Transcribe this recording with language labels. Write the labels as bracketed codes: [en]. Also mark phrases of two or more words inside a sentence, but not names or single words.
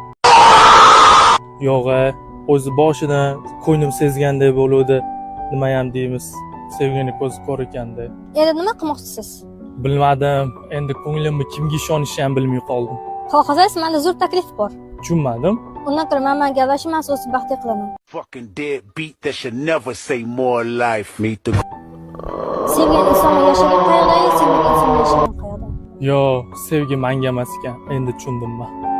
[uz] Yo'q, o'zi boshidan ko'nglim sezganday bo'luvdi. Nima ham deymiz? Sevgini ko'zi ko'r ekanda. Endi nima qilmoqchisiz? Bilmadim. Endi ko'nglimni kimga ishonishni ham bilmay qoldim. Xohlasangiz, menda zo'r taklif bor. Tushunmadim. Undan ko'ra men gaplashmas, o'z baxtli qilaman. [en] Fucking deadbeat that should never say more life. Meet the [uz] Sevgan insonlar yashagan qayoqda, sevgan insonlar yashagan qayoqda. Yo, sevgi menga emas ekan. Endi tushundimmi?